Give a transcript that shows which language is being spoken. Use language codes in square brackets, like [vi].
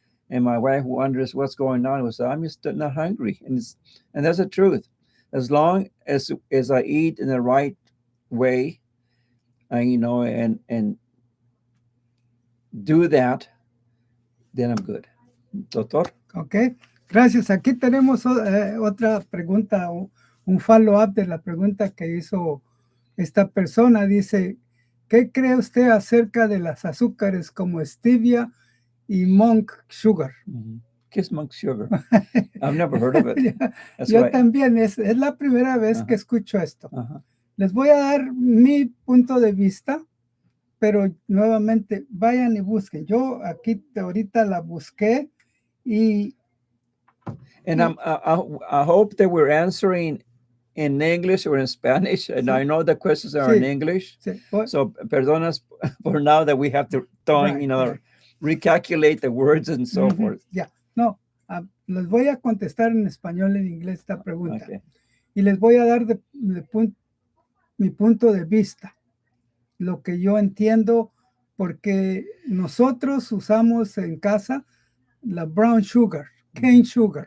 [en] And my wife wonders what's going on. Was I'm just not hungry, and that's the truth. As long as I eat in the right way, and do that, then I'm good. Doctor. [es] Ok, gracias. Aquí tenemos otra pregunta, un follow-up de la pregunta que hizo esta persona. Dice, ¿qué cree usted acerca de las azúcares como stevia y monk sugar? ¿Qué es [en] monk sugar? I've never heard of it. [es] Yo también, es la primera vez que escucho esto. Les voy a dar mi punto de vista, pero nuevamente vayan y busquen. Yo aquí ahorita la busqué. [en] And I hope that we're answering in English or in Spanish. And I know the questions are in English. So perdón us for now that we have to recalculate the words and so forth. [es] No, les voy a contestar en español, en inglés esta pregunta. Okay. Y les voy a dar mi punto de vista, lo que yo entiendo, porque nosotros usamos en casa la brown sugar, cane sugar.